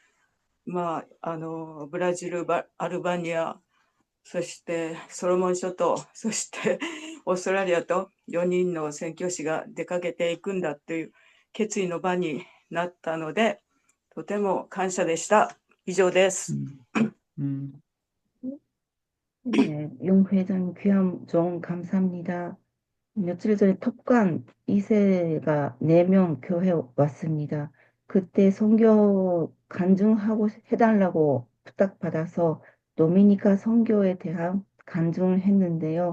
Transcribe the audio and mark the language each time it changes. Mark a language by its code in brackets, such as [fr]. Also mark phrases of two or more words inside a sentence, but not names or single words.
[ja] ブラジル、アルバニア、そしてソロモン諸島、そしてオーストラリアと4人の宣教師が出かけていくんだという決意の場になったので、とても感謝でした。以上です。 [ko] 네, 용 회장 귀함 좀 감사합니다. 며칠 전에 톱간 2세가 4명 교회 왔습니다. 그때 선교 간증하고 해달라고 부탁받아서 도미니카 선교에 대한 간증을 했는데요.